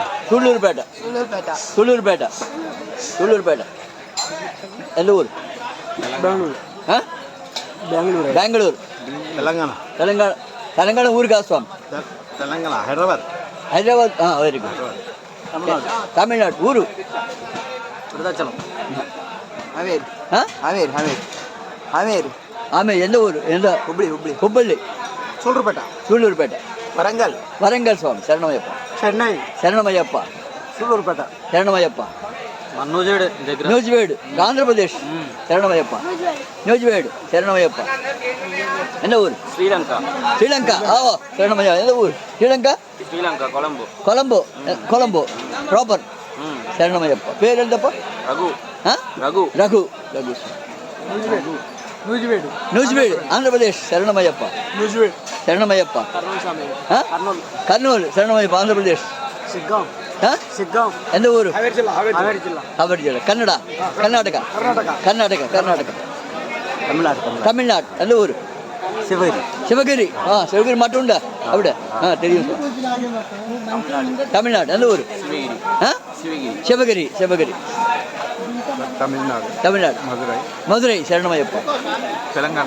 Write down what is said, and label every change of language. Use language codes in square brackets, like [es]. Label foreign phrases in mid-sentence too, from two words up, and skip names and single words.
[te] తుళ్ళూరుపేట. తుళ్ళూరుపేట. తుళ్ళూరుపేట. ఎంత ఊరు? బెంగళూరు. ఆ? బెంగళూరు. బెంగళూరు. తెలంగాణ. తెలంగాణ. తెలంగాణ ఊరు కాదు స్వామి. తెలంగాణ హైదరాబాద్. హైదరాబాద్. వెరీ గుడ్. తమిళనాడు. తమిళనాడు. ఊరు? వృద్ధాచలం. ಹಾವೇರಿ ఆ? ಹಾವೇರಿ ಹಾವೇರಿ ಹಾವೇರಿ ఆమె ఎంత ఊరు? ఎంత? ಹುಬ್ಳಿ ಹುಬ್ಳಿ హుబ్బಳ್ಳಿ. ಸೂಳ್ರುಪೇಟ సూళ్ళూరుపేట. ವರಂಗಲ್ వరంగల్ స్వామి. శరణమయ్యప్ప. ಚೆನ್ನೈ శరణమయ్యప్ప. ಸೂಳೂರುಪೇಟ శరణమయ్యప్ప. నూజివేడు దగ్గర. నూజివేడు ఆంధ్రప్రదేశ్. శరణమయ్యప్ప. నూజివేడు శరణమయ్యప్ప. ఎంత ఊరు? శ్రీలంక. శ్రీలంక. శరణమయ్య. ఎంత ఊరు? శ్రీలంక. శ్రీలంక కొలంబో. కొలంబో. కొలంబో ప్రాపర్. శరణమయ్యప్ప. పేరు ఎంతప్ప? రఘు. ఆ? రఘు. రఘు. రఘు. ನೂಜಿವೇಡು నూజివేడు ఆంధ్రప్రదేశ్. శరణమయ్యప్ప. ನೂಜಿವೇಡು శరణమయ్యప్ప. కర్నూలు స్వామి. ఆ? కర్నూలు. కర్నూలు. శరణమయ్యప్ప ఆంధ్రప్రదేశ్. ಸಿಗ್ಗಾಂವ್ ఆ? ಸಿಗ್ಗಾಂವ್ ఎంత ఊరు? [kn] ಹಾವೇರಿ ಜಿಲ್ಲಾ ಹಾವೇರಿ ಜಿಲ್ಲಾ ಹಾವೇರಿ ಜಿಲ್ಲೆ. ಕನ್ನಡ. ಕರ್ನಾಟಕ. ಕರ್ನಾಟಕ ಕರ್ನಾಟಕ. ತಮಿಳ್ನಾಡು [te] తమిళనాడు. ఎంత ఊరు? ಶಿವಗಿರಿ శివగిరి. శివగిరి మట్టు ఉందా అవిడ? తెలియదు. తమిళనాడు. ఎంత ఊరు? శివగిరి. ఆ? శివగిరి. శివగిరి. శివగిరి. తమిళనాడు. తమిళనాడు. మదురై. మధురై. శరణమయ్యప్ప. తెలంగాణ.